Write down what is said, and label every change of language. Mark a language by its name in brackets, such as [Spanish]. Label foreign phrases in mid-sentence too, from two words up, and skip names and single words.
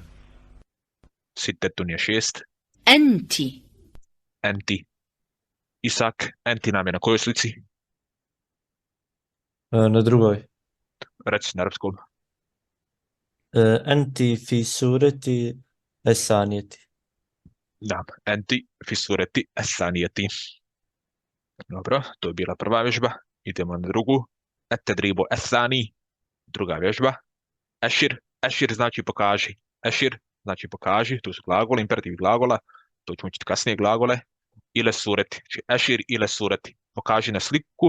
[Bosnian] Sitetun je 6. [Arabic] أنت. Enti. [Bosnian] Isak, enti nam je na kojoj slici? Na drugoj. Reci na arapskom. [Arabic] أنت في سورة الثانية. Da, أنت في صورة الثانية. [Bosnian] Dobro, to je bila prva vježba. Idemo na drugu. [Arabic] التدريب الثاني. [Bosnian] Druga vježba. Ešir. Ešir znači pokaži. Ešir znači pokaži. To su glagole, imperativ glagola. To ćemo učiti kasnije glagole. [Arabic] إلى صورة. Znači أشر إلى صورة. [Bosnian] Pokaži na sliku.